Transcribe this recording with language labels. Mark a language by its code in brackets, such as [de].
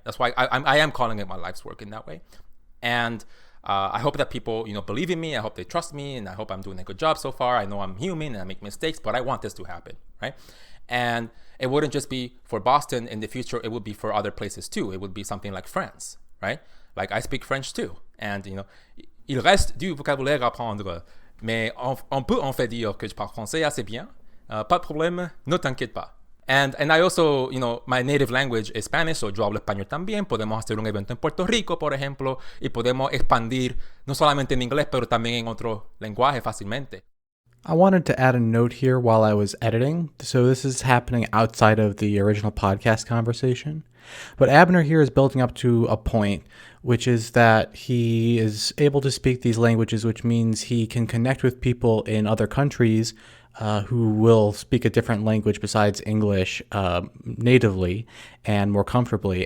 [en] That's why I am calling it my life's work in that way. And I hope that people, believe in me. I hope they trust me, and I hope I'm doing a good job so far. I know I'm human and I make mistakes, but I want this to happen, right? And it wouldn't just be for Boston. In the future, it would be for other places too. It would be something like France, right? Like I speak French too. [fr] And, il reste du vocabulaire à apprendre. Mais on peut en fait dire que je parle français assez bien. Pas de problème, ne t'inquiète pas. [en] And I also, my native language is Spanish, so [es] yo hablo español también. Podemos hacer un evento en Puerto Rico, por ejemplo, y podemos expandir no solamente en inglés, pero también en otro lenguaje fácilmente. [en] I wanted to add a note here while I was editing. So this is happening outside of the original podcast conversation. But Abner here is building up to a point, which is that he is able to speak these languages, which means he can connect with people in other countries who will speak a different language besides English natively and more comfortably.